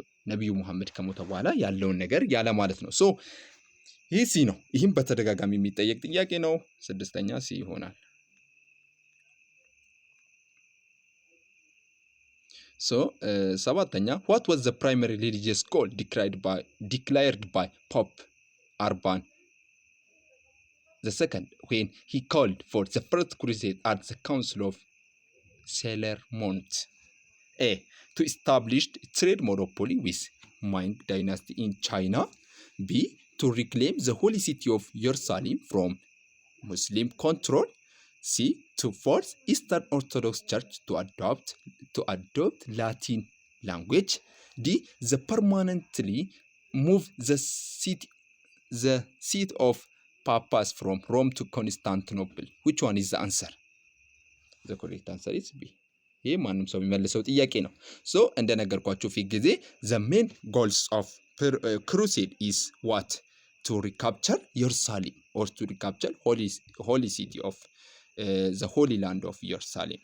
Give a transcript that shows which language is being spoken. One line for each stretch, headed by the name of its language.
Amharic: ነቢዩ ሙሐመድ ከሞተ በኋላ ያለውን ነገር ያለ ማለት ነው። ሶ ይህ ሲ ነው። ይህም በተደጋጋሚ የሚጠየቅ ጥያቄ ነው። ስድስተኛ ሲ ይሆናል። ሶ ሰባተኛ
English: what was the primary religious goal declared by Pope Urban II when he called for the first crusade at the Council of Clermont? A. To establish trade monopoly with Ming dynasty in China. B. To reclaim the holy city of Jerusalem from Muslim control. C. To force Eastern Orthodox Church to adopt Latin language. D. The permanently move the seat of Papas from Rome to Constantinople. Which one is the answer? The correct answer is B.
Amharic: ይህ ማንም ሰው የሚመልሰው ጥያቄ ነው። ሶ እንደነገርኳችሁ ፊት ጊዜ
English: the main goals of crusade is what? To recapture Jerusalem or to recapture holy city of the holy land of Jerusalem.